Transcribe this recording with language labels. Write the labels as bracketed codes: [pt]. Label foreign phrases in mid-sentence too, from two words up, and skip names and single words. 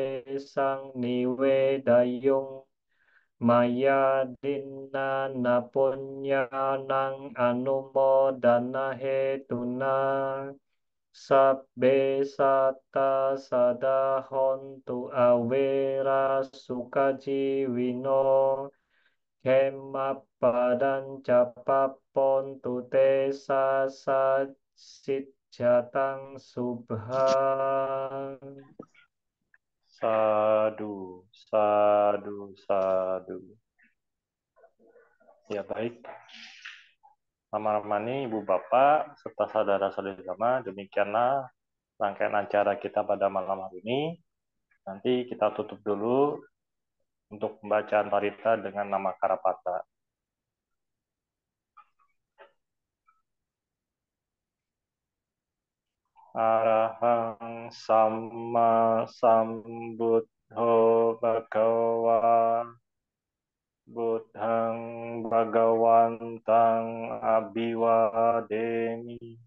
[pi] sang niwedayung maya dinna napunyanang anumodana hetuna sabbe satta sadahontu awera sukajiwino kemapadan capapontu te sasajatang subhang. Sadu, sadu, sadu. [id] Ya baik. Ramah-ramah Ibu Bapak serta saudara-saudari agama, demikianlah rangkaian acara kita pada malam hari ini. Nanti kita tutup dulu untuk pembacaan parita dengan nama Karapata. [pi] Arahang Samma Sambuddho Bhagava Buddhang Bhagawantang Abhiwademi